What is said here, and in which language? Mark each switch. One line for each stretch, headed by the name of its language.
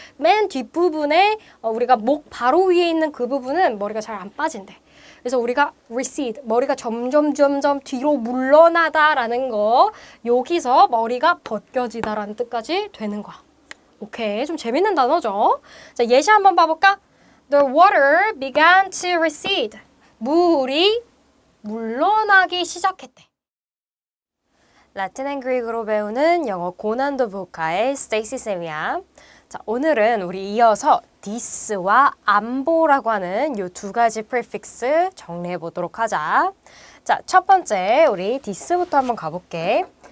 Korean: 맨 뒷부분에 우리가 목 바로 위에 있는 그 부분은 머리가 잘 안 빠진대. 그래서 우리가 recede, 머리가 점점 뒤로 물러나다라는 거, 여기서 머리가 벗겨지다라는 뜻까지 되는 거야. 오케이, 좀 재밌는 단어죠? 자, 예시 한번 봐볼까?
English: The water began to recede.
Korean: 물이 물러나기 시작했대. 라틴 앤 그릭으로 배우는 영어 고난도 북카의 스테이시 쌤이야. 자, 오늘은 우리 이어서 this와 am보라고 하는 이 두 가지 prefix 정리해 보도록 하자. 자, 첫 번째 우리 this부터 한번 가볼게.